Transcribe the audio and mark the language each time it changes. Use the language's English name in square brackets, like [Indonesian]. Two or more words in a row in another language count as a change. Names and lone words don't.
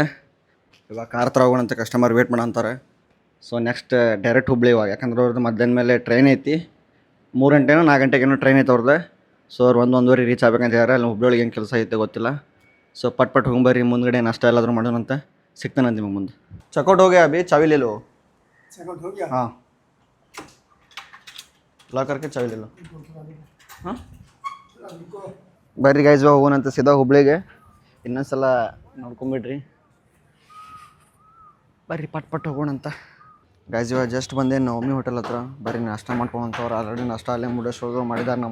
[Kannada] ಇವಾಗ ಕಾರ್ ಹತ್ರ ಹೋಗೋಣಂತ ಕಸ್ಟಮರ್ ವೇಟ್ ಮಾಡಂತಾರೆ. [English] so next direct [Kannada] ಹುಬ್ಳಿ ಇವಾಗ, ಯಾಕಂದ್ರೆ ಅವ್ರದ್ದು ಮಧ್ಯಾಹ್ನ ಮೇಲೆ ಟ್ರೈನ್ ಐತಿ. 3 ಗಂಟೆನೋ 4 ಗಂಟೆಗೇನೋ ಟ್ರೈನ್ ಐತೆ ಅವ್ರದ್ದು. ಸೊ ಅವ್ರು 1-1:30 ರೀಚ್ ಆಗ್ಬೇಕಂತ ಹೇಳ್ಯಾರ. ಅಲ್ಲಿ ಹುಬ್ಳಿಯೊಳಗೆ ಏನು ಕೆಲಸ ಐತೆ ಗೊತ್ತಿಲ್ಲ. ಸೊ ಪಟ್ ಹೋಗ್ಬರ್ರಿ, ಮುಂದ್ಗಡೆ ನಾಷ್ಟ ಎಲ್ಲಾದರೂ ಮಾಡೋಣಂತ. ಸಿಗ್ತಾನಂತ ನಿಮಗೆ ಮುಂದೆ. ಚೆಕ್ಔಟ್ ಹೋಗಿ [Hindi] अभी चाबी ले लो. [Kannada] ಚೆಕ್ಔಟ್ ಹೋಗಿ [Hindi] हाँ, लॉक करके चाबी ले लो. [Kannada] ಹಾಂ ಬರ್ರಿ ಗೈಸ್, ಹೋಗೋಣಂತ ಸೀದಾ ಹುಬ್ಳಿಗೆ. ಇನ್ನೊಂದ್ಸಲ ನೋಡ್ಕೊಂಬಿಡ್ರಿ, ಬರ್ರಿ ಪಟ್ ಹೋಗೋಣಂತ ಗೈಸ್. ಇವಾಗ ಜಸ್ಟ್ ಬಂದೆ ನವಮಿ ಹೋಟೆಲ್ ಹತ್ರ. ಬರ್ರಿ ನಾಷ್ಟ ಮಾಡ್ಕೊಂಡಂತವ್ರು ಆಲ್ರೆಡಿ ನಾಷ್ಟ ಅಲ್ಲೇ ಮುರುಡೇಶ್ವರದವ್ರು ಮಾಡಿದಾರೆ.